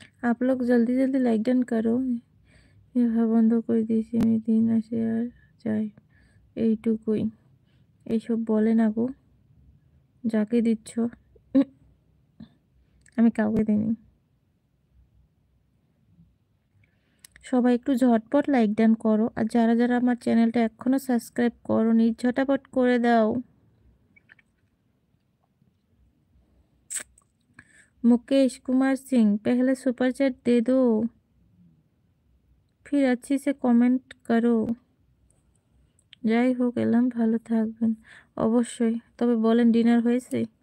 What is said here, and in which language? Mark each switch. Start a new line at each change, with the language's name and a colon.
Hindi: आप लोग जल्दी जल्दी लाइक डन करो।
Bangla: বন্ধ করে দিয়েছি আমি, দিন আসে আর যাই, এইটুকুই। এইসব বলে না গো, যাকে দিচ্ছ। আমি কাউকে দিইনি। সবাই একটু ঝটপট লাইক ডান করো, আর যারা যারা আমার চ্যানেলটা এখনো সাবস্ক্রাইব করোনি ঝটাপট করে দাও।
Hindi: मुकेश कुमार सिंह पहले सुपर चैट दे दो, फिर अच्छी से कमेंट करो।
Bangla: যাই হোক, এলাম, ভালো থাকবেন অবশ্যই। তবে বলেন ডিনার হয়েছে?